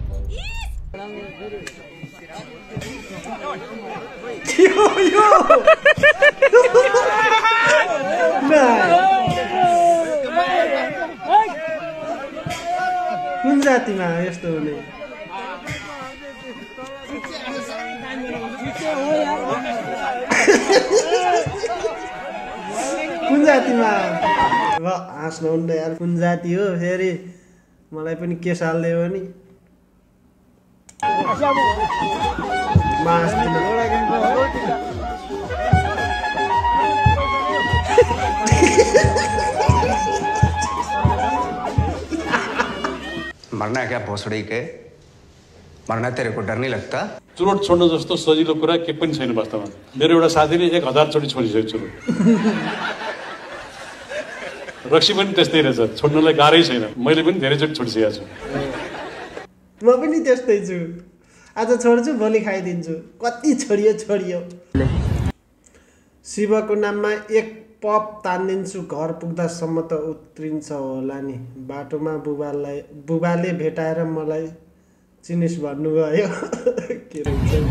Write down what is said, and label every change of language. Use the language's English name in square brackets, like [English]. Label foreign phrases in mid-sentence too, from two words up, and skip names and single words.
[Nepali] कुन जातिमा यस्तो हुने कुन जातिमा हाँस्नु हुन्न यार कुन जाति हो फेरि मलाई पनि के हाल्दियो भने [Hindi] मरना क्या भोसड़ी के मरना तेरे को डर नहीं लगता [Nepali] चुरोट छोड्नु जस्तो सजिलो कुरा के पनि छैन वास्तवमा मेरो एउटा साथीले 1000 चोटि छोडिसकेको छु रक्सी पनि त्यस्तै रहेछ छोड्नलाई गाह्रै छैन मैले पनि धेरै चोटि छोडिसकेको छु म पनि त्यस्तै छु आज छोड्छु भोलि खाइदिन्छु कति छोडियो शिवको नाममा एक पप तान्दिन्छु घर पुग्दासम्म त उत्रिन्छ होला नि बाटोमा बुबाले भेटाएर मलाई चिनिस भन्नुभयो के रहेछ